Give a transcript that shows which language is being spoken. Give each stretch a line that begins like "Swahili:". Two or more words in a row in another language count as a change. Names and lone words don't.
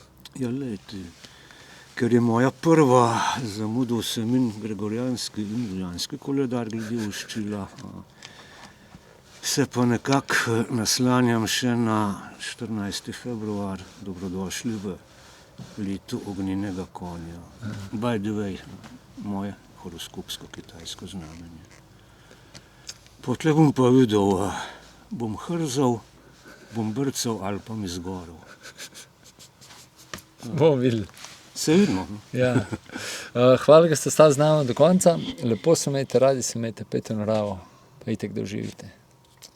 Slovenian: Ja, lejte, ker je moja prva zamuda v Semin gregorijanski in julijanski koledar glede voščila, se pa nekako naslanjam še na 14. februar, dobrodošli v letu ognjenega konja.
English: By the way,
Slovenian: moje horoskopsko kitajsko znamenje. Potle bom pa videl, bom hrzal, bom brcal ali pa mi zgorel. Bomo videli. Se vidimo. Ja. Hvala, da ste stali z nami do konca. Lepo se imejte, radi se imejte, pejte v naravo, pa itek, da uživite.